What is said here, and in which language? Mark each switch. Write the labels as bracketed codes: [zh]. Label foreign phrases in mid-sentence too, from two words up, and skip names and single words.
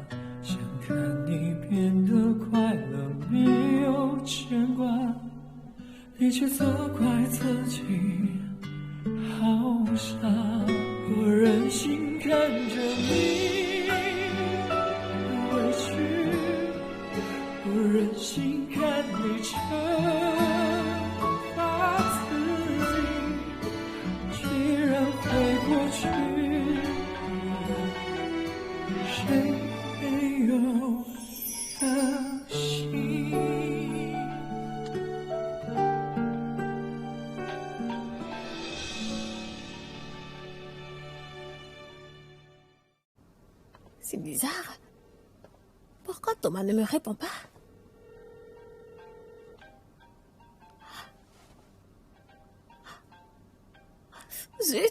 [zh] 想看你变得快乐，没有牵挂，你却责怪自己好傻，我忍心看着你委屈，我忍心看你惩罚自己，居然会过去，谁没有可惜？ [fr] C'est bizarre. Pourquoi Thomas ne me répond pas? Zut!